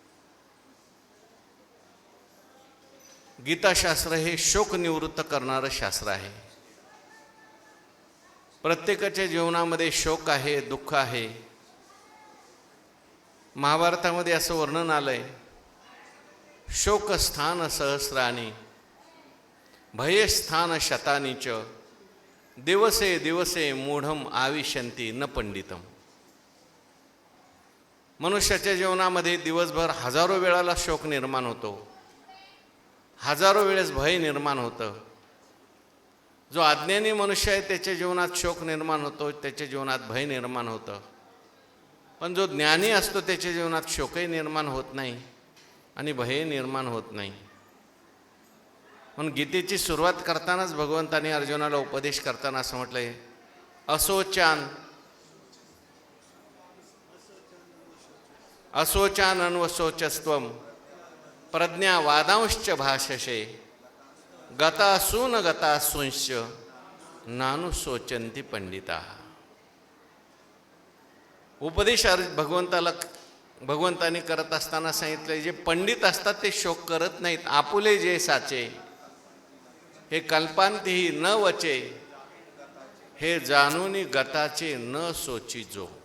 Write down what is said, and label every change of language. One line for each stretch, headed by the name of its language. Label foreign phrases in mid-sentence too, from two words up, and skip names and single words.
Marathi: गीताशास्त्र हे शोक निवृत्त करणारं शास्त्र आहे. प्रत्येकाच्या जीवनामध्ये शोक आहे, दुःख आहे. महाभारतामध्ये असं वर्णन आलंय,
Sanskrit: शोकस्थान सहस्राणी भयस्थान शतानी च दिवसे दिवसे मूढम आविशंती न पंडितम.
Marathi: मनुष्याच्या जीवनामध्ये दिवसभर हजारो वेळाला शोक निर्माण होतो, हजारो वेळेस भय निर्माण होतं. जो अज्ञानी मनुष्य आहे त्याच्या जीवनात शोक निर्माण होतो, त्याच्या जीवनात भय निर्माण होतं. पण जो ज्ञानी असतो त्याच्या जीवनात शोकही निर्माण होत नाही आणि भय निर्माण होत नाही. म्हणून गीतेची सुरुवात करतानाच भगवंताने अर्जुनाला उपदेश करताना असं म्हटलंय,
Sanskrit: असोचान असोचान अन्वशोचस्त्वम प्रज्ञा वादांश्च भाषसे गतासून गतासूंश्च नानुशोचन्ति पंडिताः.
Marathi: उपदेश भगवंताने करत असताना सांगितलं, जे पंडित असतात ते शोक करत नाहीत. आपुले जे साचे हे कल्पांतीही न वचे, हे जाणूनी गताचे न सोची जो.